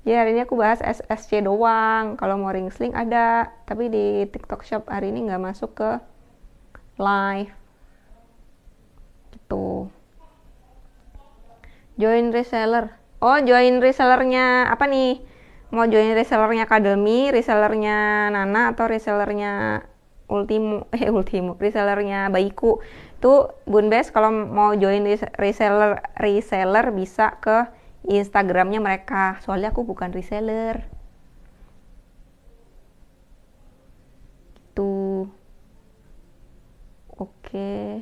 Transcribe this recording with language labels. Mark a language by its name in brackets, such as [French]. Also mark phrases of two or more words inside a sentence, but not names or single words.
[Indonesian] Ya, hari ini aku bahas SSC doang. Kalau mau [English] ring sling [Indonesian] ada, tapi di TikTok Shop hari ini nggak masuk ke live. [English] Gitu. Join reseller. [Indonesian] Oh, [English] join resellernya [Indonesian] apa nih? Mau [English] join resellernya [Indonesian] Kademi, resellernya Nana, atau resellernya Ultimo? Ultimo. Resellernya Baiku. Tuh, Bunbes kalau mau [English] join reseller [Indonesian] bisa ke Instagramnya mereka. Soalnya aku bukan reseller. Tuh. Oke.